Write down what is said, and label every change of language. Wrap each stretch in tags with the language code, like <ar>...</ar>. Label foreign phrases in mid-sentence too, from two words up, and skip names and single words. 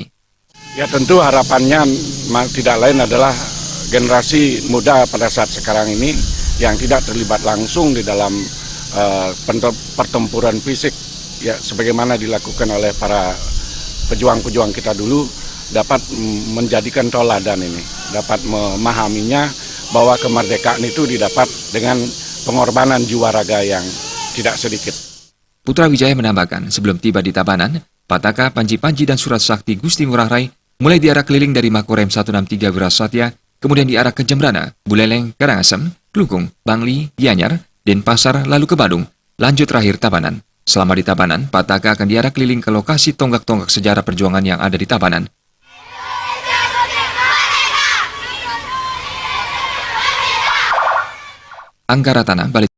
<id>Ya tentu harapannya tidak lain adalah generasi muda pada saat sekarang ini yang tidak terlibat langsung di dalam pertempuran fisik, ya sebagaimana dilakukan oleh para pejuang-pejuang kita dulu, dapat menjadikan teladan ini, dapat memahaminya bahwa kemerdekaan itu didapat dengan pengorbanan jiwa raga yang tidak sedikit. Putra Wijaya menambahkan, sebelum tiba di Tabanan, Pataka, Panji-Panji dan Surat Sakti Gusti Ngurah Rai mulai diarah keliling dari Makorem 163 Wirasatya, kemudian diarah ke Jembrana, Buleleng, Karangasem, Klukung, Bangli, Gianyar, Denpasar, lalu ke Badung, lanjut terakhir Tabanan. Selama di Tabanan, Pataka akan diarah keliling ke lokasi tonggak-tonggak sejarah perjuangan yang ada di Tabanan. Angga Ratana, Balai</id>